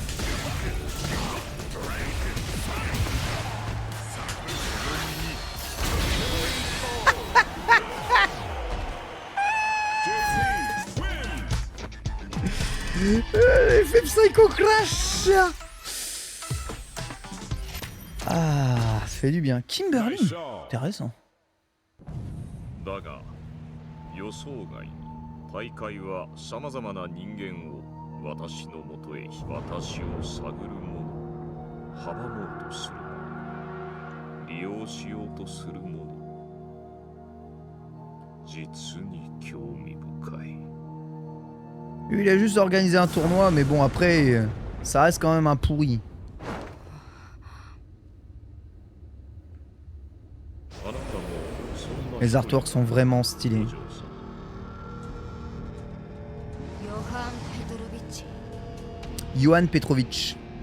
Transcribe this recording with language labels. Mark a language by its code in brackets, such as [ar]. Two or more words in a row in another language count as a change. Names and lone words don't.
[fr] Effet Psycho Crash. Ah, ça fait du bien. Kimberly, intéressant. [ja] だが予想外に大会はさまざまな人間を私のもとへ私を探る者阻もうとする者利用しようとする者実に興味深い。 [fr] Lui, il a juste organisé un tournoi, mais bon, après, ça reste quand même un pourri. Les artworks sont vraiment stylés. Johan Petrovic.